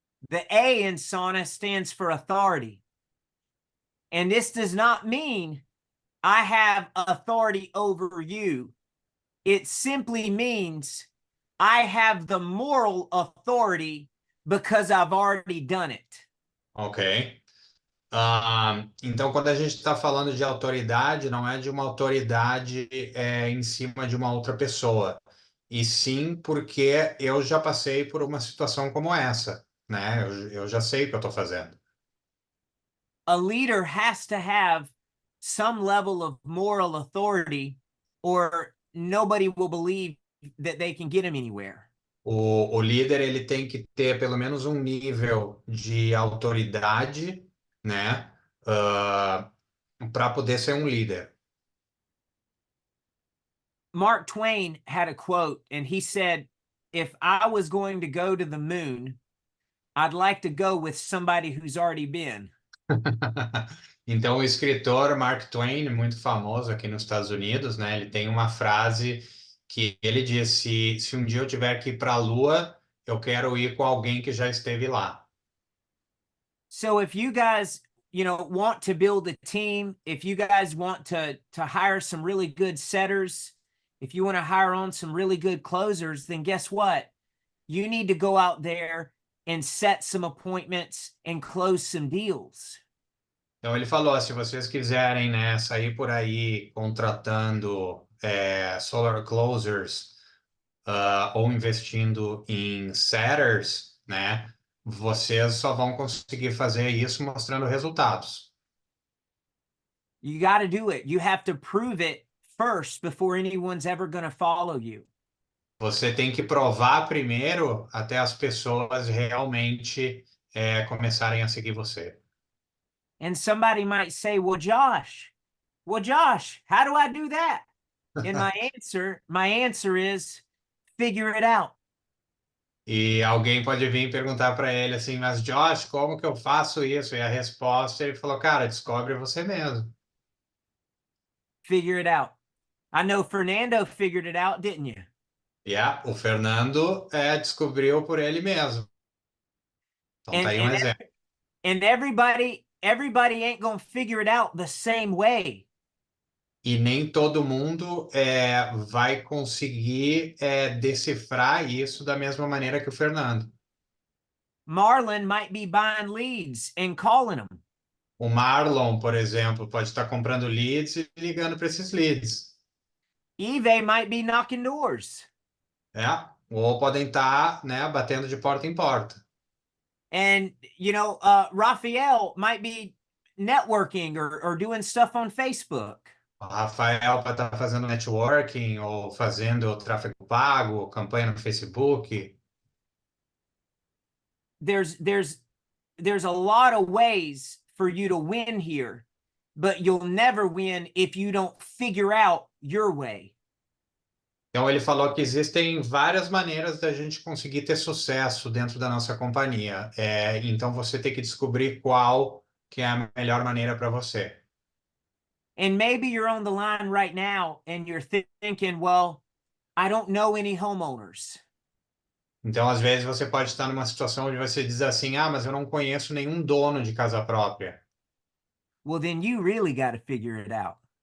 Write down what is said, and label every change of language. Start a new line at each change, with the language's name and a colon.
English: The A in SAUNA stands for authority. And this does not mean I have authority over you. It simply means I have the moral authority because I've already done it. Ok.
Portuguese: Então, quando a gente está falando de autoridade, não é de uma autoridade em cima de uma outra pessoa, e sim porque eu já passei por uma situação como essa, né? Eu já sei o que eu estou fazendo.
English: A leader has to have some level of moral authority, or nobody will believe that they can get him anywhere.
Portuguese: O líder ele tem que ter pelo menos um nível de autoridade, né? Para poder ser um líder.
English: Mark Twain had a quote, and he said, if I was going to go to the moon, I'd like to go with somebody who's already been.
Portuguese: Então, o escritor Mark Twain, muito famoso aqui nos Estados Unidos, né? Ele tem uma frase que ele diz: se um dia eu tiver que ir para a Lua, eu quero ir com alguém que já esteve lá.
English: So if you guys, want to build a team, if you guys want to hire some really good setters, if you want to hire on some really good closers, then guess what? You need to go out there and set some appointments and close some deals.
Portuguese: Então ele falou: se vocês quiserem, né, sair por aí contratando solar closers ou investindo em setters, né, vocês só vão conseguir fazer isso mostrando resultados.
English: You got to do it. You have to prove it first before anyone's ever going to follow you.
Portuguese: Você tem que provar primeiro até as pessoas realmente começarem a seguir você.
English: And somebody might say, well, Josh, well, Josh, how do I do that? And my answer is figure it out.
Portuguese: E alguém pode vir e perguntar para ele assim, mas Josh, como que eu faço isso? E a resposta, ele falou, cara, descobre você mesmo.
English: Figure it out. I know Fernando figured it out, didn't you? Yeah,
Portuguese: o Fernando descobriu por ele mesmo. Então tá
English: And
Portuguese: aí um exemplo.
English: and everybody ain't gonna figure it out the same way.
Portuguese: E nem todo mundo vai conseguir decifrar isso da mesma maneira que o Fernando.
English: Marlon might be buying leads and calling them.
Portuguese: O Marlon, por exemplo, pode estar comprando leads e ligando para esses leads.
English: Eve might be knocking doors.
Portuguese: Ou podem estar, né, batendo de porta em porta.
English: And, Raphael might be networking or doing stuff on Facebook.
Portuguese: O Rafael pode estar fazendo networking ou fazendo tráfego pago, campanha no Facebook.
English: There's a lot of ways for you to win here, but you'll never win if you don't figure out your way.
Portuguese: Então ele falou que existem várias maneiras da gente conseguir ter sucesso dentro da nossa companhia. Então você tem que descobrir qual que é a melhor maneira para você.
English: And maybe you're on the line right now and you're thinking, well, I don't know any homeowners.
Portuguese: Então, às vezes, você pode estar numa situação onde você diz assim, mas eu não conheço nenhum dono de casa própria.
English: Well, then you really got to figure it out.